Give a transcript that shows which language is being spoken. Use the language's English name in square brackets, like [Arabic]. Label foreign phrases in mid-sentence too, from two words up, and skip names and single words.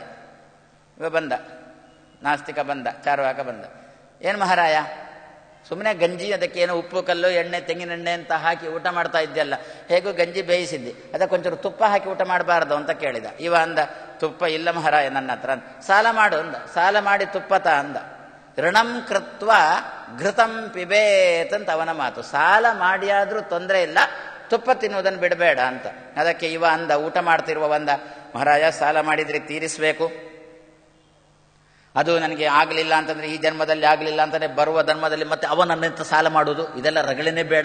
[Kannada] ಇವ ಬಂದ, ನಾಸ್ತಿಕ ಬಂದ, ಚಾರ್ವಾಕ ಬಂದ. ಏನು ಮಹಾರಾಯ, ಸುಮ್ಮನೆ ಗಂಜಿ ಅದಕ್ಕೆ ಏನೋ ಉಪ್ಪು ಕಲ್ಲು ಎಣ್ಣೆ ತೆಂಗಿನೆಣ್ಣೆ ಅಂತ ಹಾಕಿ ಊಟ ಮಾಡ್ತಾ ಇದ್ದಲ್ಲ, ಹೇಗೂ ಗಂಜಿ ಬೇಯಿಸಿದ್ದಿ, ಅದಕ್ಕೆ ಒಂಚೂರು ತುಪ್ಪ ಹಾಕಿ ಊಟ ಮಾಡಬಾರ್ದು ಅಂತ ಕೇಳಿದ. ಇವ ಅಂದ, ತುಪ್ಪ ಇಲ್ಲ ಮಹಾರಾಯ ನನ್ನ ಹತ್ರ. ಸಾಲ ಮಾಡು ಅಂದ. ಸಾಲ ಮಾಡಿ ತುಪ್ಪತ ಅಂದ. [Sanskrit] ಋಣಂ ಕೃತ್ವ ಘೃತಂ ಪಿಬೇತ್ [Kannada] ಅಂತ ಅವನ ಮಾತು. ಸಾಲ ಮಾಡಿಯಾದ್ರೂ ತೊಂದರೆ ಇಲ್ಲ, ತುಪ್ಪ ತಿನ್ನುವುದನ್ನು ಬಿಡಬೇಡ ಅಂತ. ಅದಕ್ಕೆ ಇವ ಅಂದ, ಊಟ ಮಾಡ್ತಿರುವ ಅಂದ, ಮಹಾರಾಯ ಸಾಲ ಮಾಡಿದ್ರೆ ತೀರಿಸಬೇಕು, ಅದು ನನಗೆ ಆಗಲಿಲ್ಲ ಅಂತಂದ್ರೆ ಈ ಜನ್ಮದಲ್ಲಿ ಆಗಲಿಲ್ಲ ಅಂತಂದ್ರೆ ಬರುವ ಧರ್ಮದಲ್ಲಿ ಮತ್ತೆ ಅವನನ್ನಿಂದ ಸಾಲ ಮಾಡುವುದು, ಇದೆಲ್ಲ ರಗಳೇನೆ ಬೇಡ.